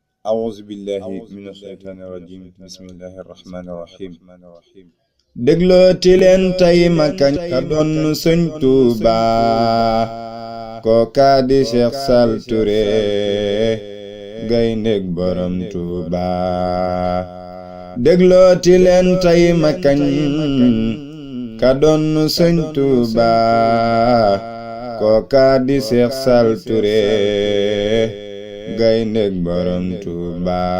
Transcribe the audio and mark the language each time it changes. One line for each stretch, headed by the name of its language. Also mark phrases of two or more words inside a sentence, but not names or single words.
Arabic: أعوذ بالله من الشيطان الرجيم بسم الله الرحمن الرحيم
Wolof: déglooti leen tey ma kañ ka doon Sëñ Tuuba kooka di Cheikh Sall Touré gayndeg borom Tuuba déglooti leen tey ma kañ ka doon Sëñ Tuuba kooka di Cheikh Sall Touré gayndeg borom Tuuba